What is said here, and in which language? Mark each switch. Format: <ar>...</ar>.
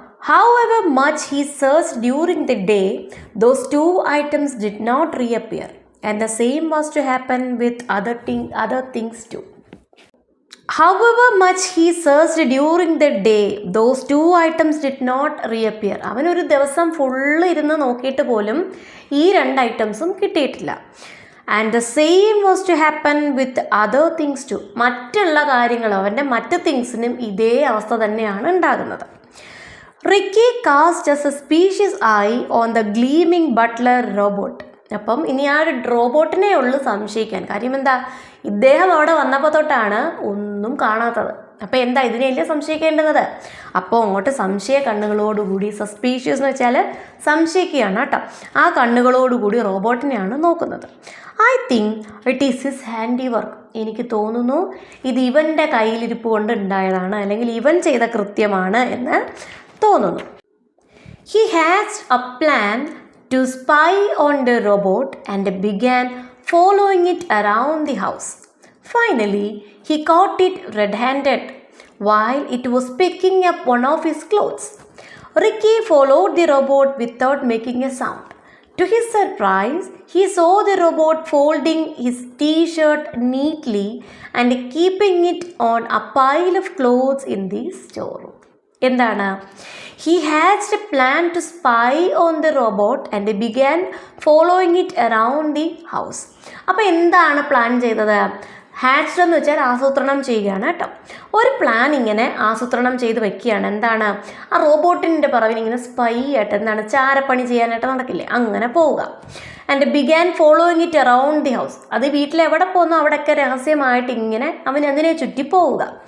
<en>However much he searched during the day, those two items did not reappear, and the same was to happen with other things too. However much he searched during the day, those two items did not reappear.</en> <ml>അവനൊരു ദിവസം full ഇരുന്ന് നോക്കിയിട്ട് പോലും ഈ രണ്ട് ഐറ്റംസും കിട്ടിയിട്ടില്ല.</ml> <en>And the same was to happen with other things too.</en> <ml>മറ്റുള്ള കാര്യങ്ങളും അവൻ്റെ മറ്റ് തിങ്സിനും ഇതേ അവസ്ഥ തന്നെയാണ് ഉണ്ടാകുന്നത്.</ml> <en>Ricky cast a suspicious eye on the gleaming butler robot.</en> <ml>അപ്പം ഇനി ആ ഒരു റോബോട്ടിനെ ഉള്ളു സംശയിക്കാൻ. കാര്യം എന്താ? ഇദ്ദേഹം അവിടെ വന്നപ്പോൾ തൊട്ടാണ് ഒന്നും കാണാത്തത്. അപ്പോൾ എന്താ ഇതിനെയല്ലേ സംശയിക്കേണ്ടുന്നത്? അപ്പോൾ അങ്ങോട്ട് സംശയ കണ്ണുകളോടുകൂടി, സസ്പീഷ്യസ് എന്ന് വെച്ചാൽ സംശയിക്കുകയാണ് കേട്ടോ, ആ കണ്ണുകളോടുകൂടി റോബോട്ടിനെയാണ് നോക്കുന്നത്.</ml> <en>I think it is his handiwork.</en> <ml>എനിക്ക് തോന്നുന്നു ഇത് ഇവൻ്റെ കയ്യിലിരിപ്പ് കൊണ്ട് ഉണ്ടായതാണ്, അല്ലെങ്കിൽ ഇവൻ ചെയ്ത കൃത്യമാണ് എന്ന് തോന്നുന്നു.</ml> <en>He hatched a plan to spy on the robot and began following it around the house. Finally, he caught it red-handed while it was picking up one of his clothes. Ricky followed the robot without making a sound. To his surprise, he saw the robot folding his t-shirt neatly and keeping it on a pile of clothes in the storeroom.</en> <ml>എന്താണ്?</ml> <en>He hatched a plan to spy on the robot and began following it around the house.</en> <ml>അപ്പോൾ എന്താണ് plan ചെയ്തത്? Hatched എന്ന് വെച്ചാൽ ആസൂത്രണം ചെയ്യുകയാണ് കേട്ടോ. ഒരു പ്ലാൻ ഇങ്ങനെ ആസൂത്രണം ചെയ്ത് വെക്കുകയാണ്. എന്താണ്? ആ റോബോട്ടിൻ്റെ പുറകിൽ ഇങ്ങനെ സ്പൈ ആയിട്ട്, എന്താണ്, ചാരപ്പണി ചെയ്യാനായിട്ട് നടക്കില്ലേ, അങ്ങനെ പോവുക.</ml> <en>And began following it around the house.</en> <ml>അത് വീട്ടിൽ എവിടെ പോകുന്നു അവിടെയൊക്കെ രഹസ്യമായിട്ട് ഇങ്ങനെ അവൻ അതിനെ ചുറ്റി പോവുക.</ml>